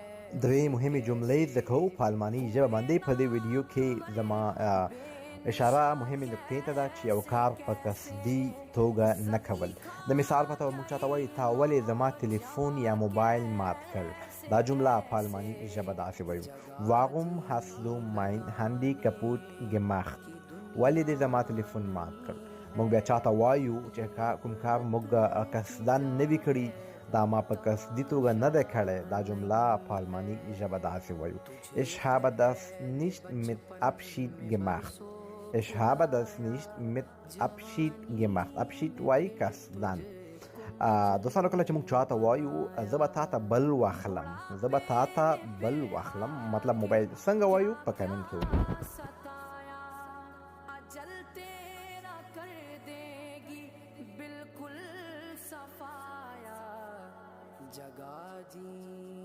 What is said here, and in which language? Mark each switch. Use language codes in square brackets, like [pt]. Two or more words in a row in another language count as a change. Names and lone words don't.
[ps] درې مهمې جملې زده کوو په الماني ژبه باندې. په دې ویډیو کې زما اشاره مهمې نقطې ته ده چې یو کار په قصدي توګه نه کول. د مثال په توګه موږ چاته وایي تا ولې زما تلیفون یا موبایل مات کړ. دا جمله په الماني ژبه داسې وایو: [de] Warum hast du mein Handy kaputt gemacht. [ps] ولې دې زما تلیفون مات کړ. موږ بیا چاته وایو چې کوم کار موږ قصدا نه وي کړي، دا ما په قصدي توګه نه ده کړی. دا جمله په الماني ژبه داسې وایو: [de] Ich habe das nicht mit Absicht gemacht. Ich habe das nicht mit Absicht gemacht. [ps] Absicht وایي قصداً. دوستانو کله چې موږ چاته وایو زه به تا ته بل واخلم، زه به تا ته بل واخلم، مطلب موبایل څنګه وایو په کمنټ کې ولیکئ. जगा जी